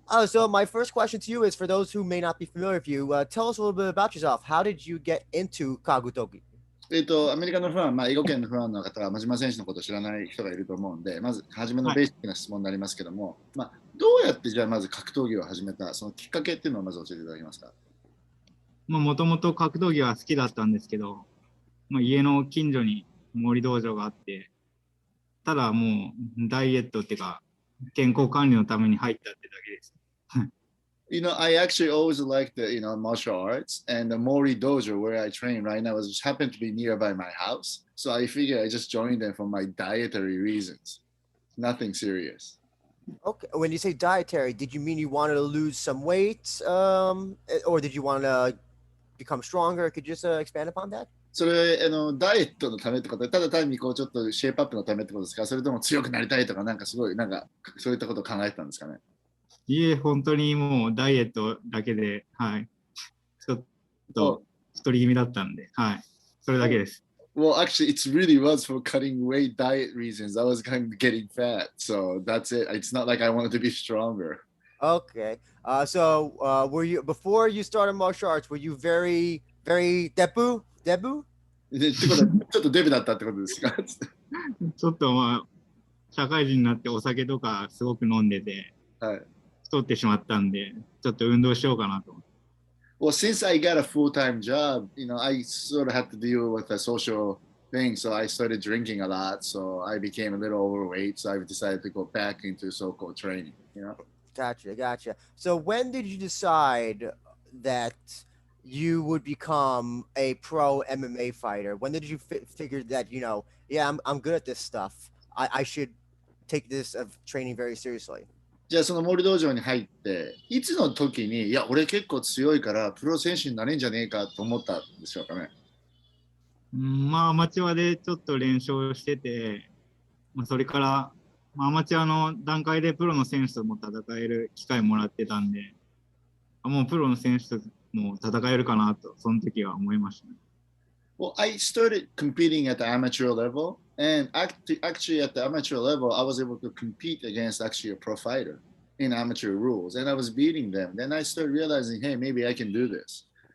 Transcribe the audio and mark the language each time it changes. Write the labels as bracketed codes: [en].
[en] So my first question to you is for those who may not be familiar with you, tell us a little bit about yourself. How did you get into Kagutoki? [ja] アメリカのファン、囲碁圏のファンの方は、真島選手のことを知らない人がいると思うんで、まず初めのベーシックな質問になりますけども、どうやってじゃあまず格闘技を始めた、そのきっかけっていうのをまず教えていただけますか。もともと格闘技は好きだったんですけど、家の近所に森道場があって、ただもうダイエットっていうか、健康管理のために入ったってだけです。 [en] I actually always liked martial arts, and the Mori Dojo where I train right now just happened to be nearby my house. So I figured I just joined them for my dietary reasons. Nothing serious. Okay. When you say dietary, did you mean you wanted to lose some weight, or did you want to become stronger? Could you just expand upon that? [ja] それダイエットのためってことで、ただ単にこうちょっとシェイプアップのためってことですか、それとも強くなりたいとか、すごいそういったことを考えてたんですかね。いえ、本当にもうダイエットだけで、ちょっと太り気味だったんで、それだけです。 [en] Well, actually, it really was for cutting weight diet reasons. I was kind of getting fat, so that's it. It's not like I wanted to be stronger. Okay. So were you before you started martial arts? Were you very, very [ja] debu? ってことはちょっとデブだったってことですか。ちょっと社会人になってお酒とかすごく飲んでて、太ってしまったんで、ちょっと運動しようかなと。 [en] Well, since I got a full-time job, I sort of had to deal with a social thing, so I started drinking a lot, so I became a little overweight, so I decided to go back into so-called training, Gotcha. So when did you decide that you would become a pro MMA fighter? When did you figure that, I'm good at this stuff. I should take this of training very seriously. [ja] じゃあその森道場に入っていつの時にいや俺結構強いからプロ選手になれんじゃねえかと思ったんでしょうかね。アマチュアでちょっと練習してて、それから、アマチュアの段階でプロの選手とも戦える機会もらってたんで、もうプロの選手とも戦えるかなとその時は思いましたね。 [en] Well, I started competing at the amateur level, and actually at the amateur level, I was able to compete against actually a pro fighter in amateur rules, and I was beating them. Then I started realizing, hey, maybe I can do this.